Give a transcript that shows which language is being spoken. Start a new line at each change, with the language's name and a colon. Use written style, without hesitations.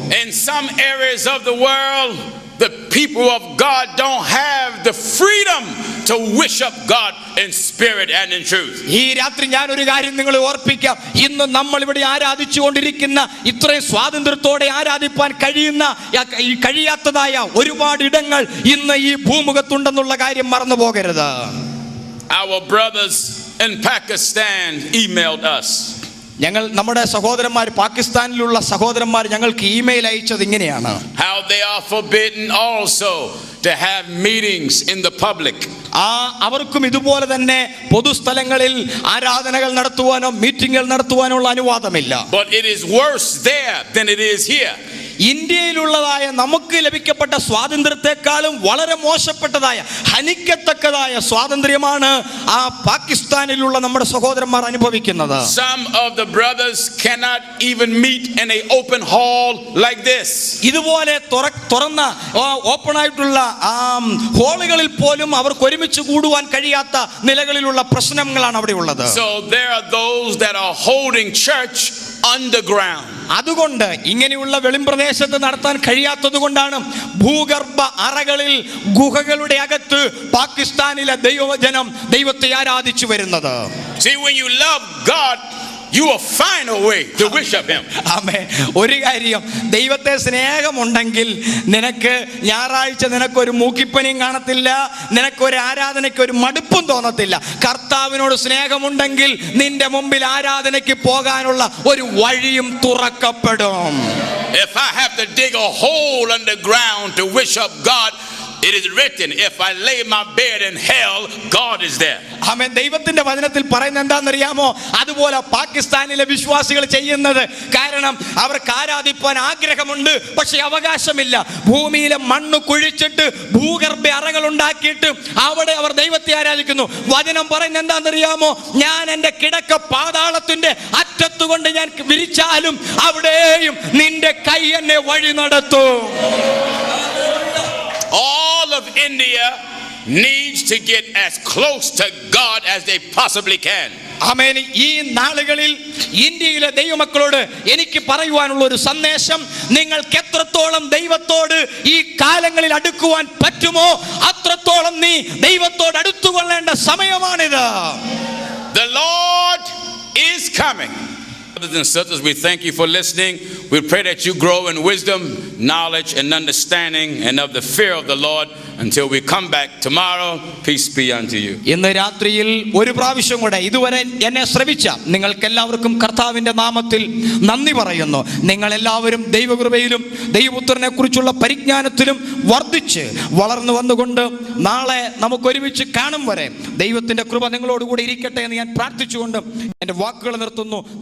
English: In some areas of the world, the people of God don't have the freedom to worship God in spirit and in truth.
Malayalam: ഈ രാത്രി ഞാൻ ഒരു കാര്യം നിങ്ങളെ ഓർപ്പിക്കാം. ഇന്ന് നമ്മൾ ഇവിടെ ആരാധിച്ചുകൊണ്ടിരിക്കുന്ന, ഇത്രയും സ്വാതന്ത്ര്യത്തോടെ ആരാധിപ്പാൻ കഴിയാത്തതായ ഒരുപാട് ഇടങ്ങൾ ഇന്ന് ഈ ഭൂമുഖത്തുണ്ടെന്നുള്ള കാര്യം മറന്നു പോകരുത്.
English: Our brothers in Pakistan emailed us.
Malayalam: നമ്മുടെ സഹോദരന്മാർ, പാകിസ്ഥാനിലുള്ള സഹോദരന്മാർ ഞങ്ങൾക്ക് ഇമെയിൽ അയച്ചത് ഇങ്ങനെയാണ്.
English: How they are forbidden also to have meetings in the public.
Malayalam: അവർക്കും ഇതുപോലെ തന്നെ പൊതുസ്ഥലങ്ങളിൽ ആരാധനകൾ നടത്തുവാനോ മീറ്റിംഗുകൾ നടത്തുവാനോ ഉള്ള അനുവാദമില്ല.
English: But it is worse there than it is here.
Malayalam: ഇന്ത്യയിലുള്ളതായ നമുക്ക് ലഭിക്കപ്പെട്ട സ്വാതന്ത്ര്യത്തെക്കാളും വളരെ മോശപ്പെട്ടതായ ഹനിക്കത്തക്കതായ സ്വാതന്ത്ര്യമാണ് ആ പാകിസ്ഥാനിലുള്ള നമ്മുടെ സഹോദരന്മാർ അനുഭവിക്കുന്നത്.
English: Some of the brothers cannot even meet in an open hall like this.
Malayalam: ഇതുപോലെ തുറന്ന ഓപ്പൺ ആയിട്ടുള്ള ഹോളുകളിൽ പോലും അവർക്ക് ഒരുമിച്ച് കൂടുവാൻ കഴിയാത്ത നിലകളിലുള്ള പ്രശ്നങ്ങളാണ് അവിടെ ഉള്ളത്.
English: So there are those that are holding church underground.
Malayalam: അതുകൊണ്ട് ഇങ്ങനെയുള്ള വെളിമ്പ്രദേശത്ത് നടത്താൻ കഴിയാത്തത് കൊണ്ടാണ് ഭൂഗർഭ അറകളിൽ ഗുഹകളുടെ അകത്ത് പാകിസ്ഥാനിലെ ദൈവജനം ദൈവത്തെ ആരാധിച്ചു വരുന്നത്.
English: See, when you love God, you will find a way to worship him.
Malayalam: ആമേൻ. ഒരു കാര്യം, ദൈവത്തെ സ്നേഹമുണ്ടെങ്കിൽ നിനക്ക് ഞായറാഴ്ച നിനക്കൊരു മൂക്കിപ്പനിയും കാണത്തില്ല, നിനക്കൊരു ആരാധനയ്ക്ക് ഒരു മടുപ്പും തോന്നത്തില്ല. കർത്താവിനോട് സ്നേഹമുണ്ടെങ്കിൽ നിന്റെ മുമ്പിൽ ആരാധനയ്ക്ക് പോകാനുള്ള ഒരു വഴിയും തുറക്കപ്പെടും.
English: If I have to dig a hole underground to worship God, it is written, if I lay my bed in hell, God is there.
Malayalam: ആമേൻ. ദൈവത്തിന്റെ വചനത്തിൽ പറയുന്നത് എന്താണെന്നറിയാമോ? അതുപോലെ പാകിസ്ഥാനിലെ വിശ്വാസികൾ ചെയ്യുന്നത്. കാരണം അവർക്ക് ആരാധിപ്പാൻ ആഗ്രഹമുണ്ട്, പക്ഷെ അവകാശമില്ല. ഭൂമിയിലെ മണ്ണ് കുഴിച്ചിട്ട് ഭൂഗർഭ അറകൾ ഉണ്ടാക്കിയിട്ട് അവിടെ അവർ ദൈവത്തെ ആരാധിക്കുന്നു. വചനം പറയുന്നത് എന്താണെന്നറിയാമോ? ഞാൻ എൻ്റെ കിടക്ക പാതാളത്തിന്റെ അറ്റത്തുകൊണ്ട് ഞാൻ വിരിച്ചാലും അവിടെയും നിന്റെ കൈ എന്നെ വഴി നടത്തും.
English: All of India needs to get as close to God as they possibly can.
Malayalam: ആമേൻ. ഈ നാളുകളിൽ ഇന്ത്യയിലെ ദൈവമക്കളോട് എനിക്ക് പറയുവാനുള്ള ഒരു സന്ദേശം, നിങ്ങൾക്ക് എത്രത്തോളം ദൈവത്തോട് ഈ കാലങ്ങളിൽ അടുക്കുവാൻ പറ്റുമോ അത്രത്തോളം നീ ദൈവത്തോട് അടുത്തുകൊള്ളേണ്ട സമയമാണിത്.
English: The Lord is coming. Brothers and sisters, we thank you for listening. We pray that you grow in wisdom, knowledge, and understanding, and of the fear of the Lord until we come back tomorrow. Peace be unto you.
Malayalam: ഇന്ന് രാത്രിയിൽ ഒരു പ്രാവശ്യം കൂടെ ഇതുവരെ എന്നെ ശ്രവിച്ച നിങ്ങൾക്കെല്ലാവർക്കും കർത്താവിന്റെ നാമത്തിൽ നന്ദി പറയുന്നു. നിങ്ങളെല്ലാവരും ദൈവകൃപയിലും ദൈവപുത്രനെ കുറിച്ചുള്ള പരിജ്ഞാനത്തിലും വർദ്ധിച്ച് വളർന്നു വന്നുകൊണ്ട് നാളെ നമുക്ക് ഒരുമിച്ച് കാണും വരെ ദൈവത്തിന്റെ കൃപ നിങ്ങളോടുകൂടി ഇരിക്കട്ടെ എന്ന് ഞാൻ പ്രാർത്ഥിച്ചുകൊണ്ട് എൻ്റെ വാക്കുകൾ നിർത്തുന്നു.